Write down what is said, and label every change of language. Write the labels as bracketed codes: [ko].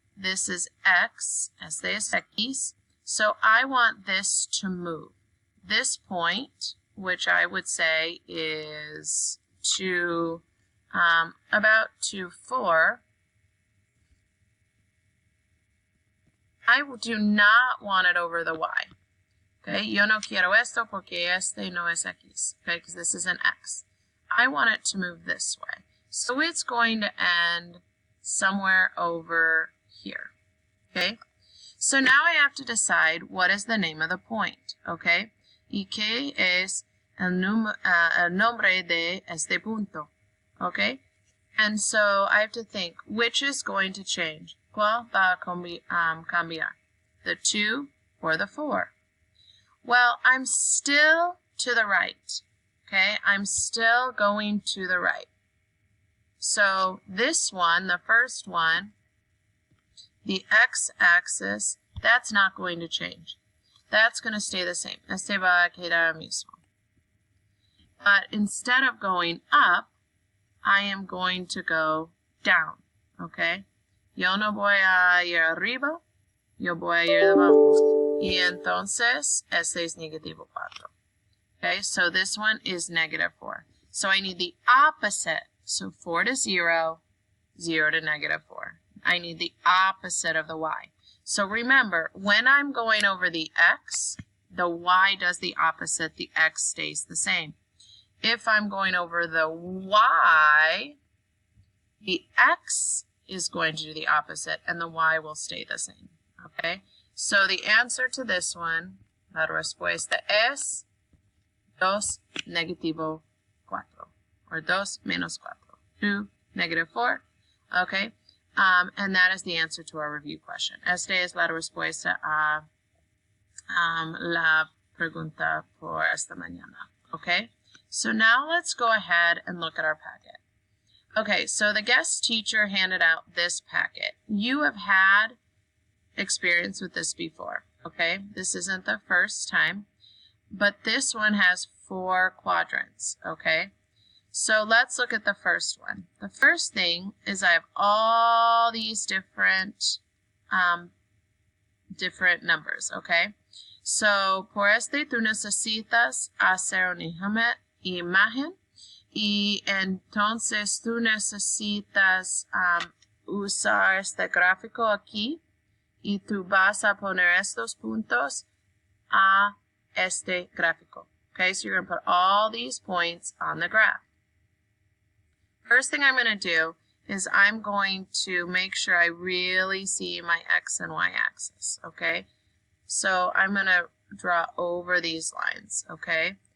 [en] This is x, [es] este es x. [en] So I want this to move. This point, which I would say is to about 2, 4, I do not want it over the y. [es] Okay, yo no quiero esto porque este no es x. [en] Okay, because this is an x. I want it to move this way. So it's going to end somewhere over here. Okay, so now I have to decide what is the name of the point. [es] Okay, y qué es el nombre de este punto. [en] Okay, and so I have to think which is going to change. [es] ¿Cuál va a cambiar? [en] The 2 or the 4? Well, I'm still to the right. Okay, I'm still going to the right. So this one, the first one, the x-axis, that's not going to change. That's going to stay the same. [es] Este va a quedar mismo. [en] But instead of going up, I am going to go down. Okay? [es] Yo no voy a ir arriba, yo voy a ir debajo. Y entonces, este es negativo 4. [en] Okay, so this one is negative 4. So I need the opposite. So 4 to 0, 0 to negative 4. I need the opposite of the y. So remember, when I'm going over the x, the y does the opposite, the x stays the same. If I'm going over the y, the x is going to do the opposite and the y will stay the same. Okay? So the answer to this one, [es] la respuesta es 2, negativo 4. [en] or 2 menos 4. 2, negative 4. Okay, and that is the answer to our review question. [es] Esta es la respuesta a la pregunta por esta mañana. [en] Okay, so now let's go ahead and look at our packet. Okay, so the guest teacher handed out this packet. You have had experience with this before, okay? This isn't the first time, but this one has 4 quadrants, okay? So let's look at the first one. The first thing is I have all these different numbers, okay? [es] So, por este tú necesitas hacer una imagen y entonces tú necesitas usar este gráfico aquí y tú vas a poner estos puntos a este gráfico. [en] Okay, so you're going to put all these points on the graph. First thing I'm going to do is I'm going to make sure I really see my X and Y axis, okay? So I'm going to draw over these lines, okay?